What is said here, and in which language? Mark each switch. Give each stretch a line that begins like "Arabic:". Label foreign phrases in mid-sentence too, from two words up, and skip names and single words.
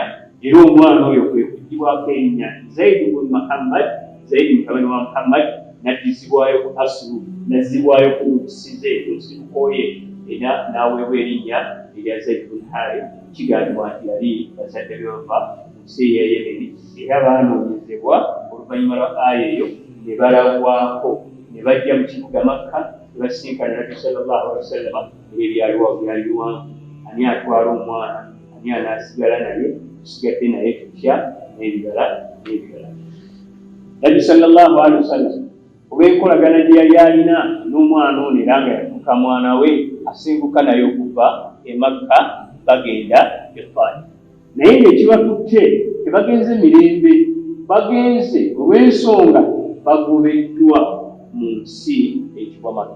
Ganda: Era omwana oyo kwe kugibwako erinnya Zaid ibn Muhammad, Zaid mutabani wa Muhammad, naddizibwayo ku asulu, nazzibwayo ku nsize ensibukoye era n'aweebwa erinnya erya Zaid ibn Harith. Kigambibwa nti yali bazadde be bava mu nsi eya Yemeni era baanoonyezebwa oluvannyuma lwa aya eyo ne balabwako ne bajja mu kibuga Makka ne basinkana Nabbi
Arabic: صلى الله عليه وسلم.
Ganda: Byali biwanvu, ani atwala omwana, ani anaasigala naye, tusigadde naye tutya n'ebirala. Nabbi
Arabic: صلى الله عليه وسلم
Ganda: olw'enkolagana gye yali alina n'omwana ono era nga yafuuka mwana we, asenguka naye okuva e Makka bagenda e Taif. Naye ng'ekibatutte tebagenze mirembe, bagenze olw'ensonga bagobeddwa mu nsi eyitibwa Makka.